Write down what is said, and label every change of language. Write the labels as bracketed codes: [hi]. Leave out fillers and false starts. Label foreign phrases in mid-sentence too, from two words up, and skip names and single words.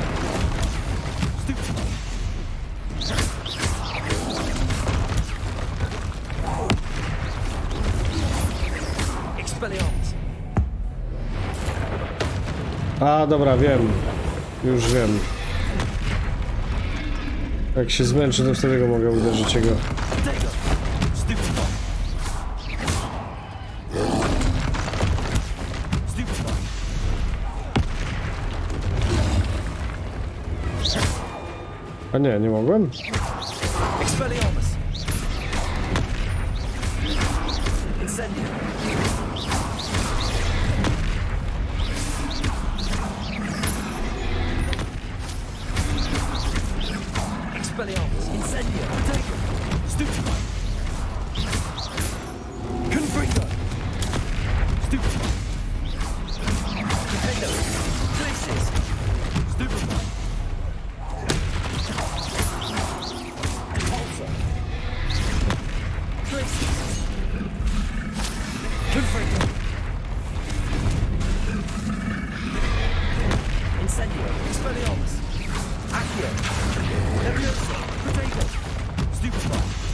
[pl] Expelliarmus. A, dobra, wiem. Już wiem. Jak się zmęczy, to wtedy go mogę uderzyć jego. A nie, nie mogłem? Expelliarmus. Incendio. Expelliarmus. Incendio. [en] Take it. [pl] Stupefy. Confringo. Stupefy. Defendo. [en] Places. Stupefy. [pl] Incendio, Expelliarmus, Accio, Leviosa, Potato, Stupefy.